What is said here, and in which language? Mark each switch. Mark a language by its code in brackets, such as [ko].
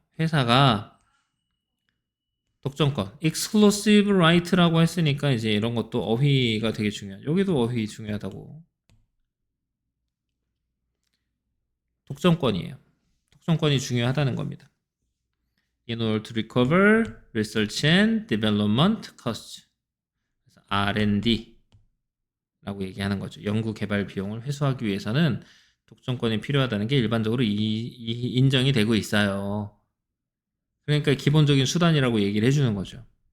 [ko] 회사가 독점권, exclusive right라고 했으니까 이제 이런 것도 어휘가 되게 중요하죠. 여기도 어휘 중요하다고. 독점권이에요. 독점권이 중요하다는 겁니다. [en] In order to recover research and development costs. [ko] 그래서 R&D 라고 얘기하는 거죠. 연구 개발 비용을 회수하기 위해서는 독점권이 필요하다는 게 일반적으로 인정이 되고 있어요. 그러니까 기본적인 수단이라고 얘기를 해주는 거죠.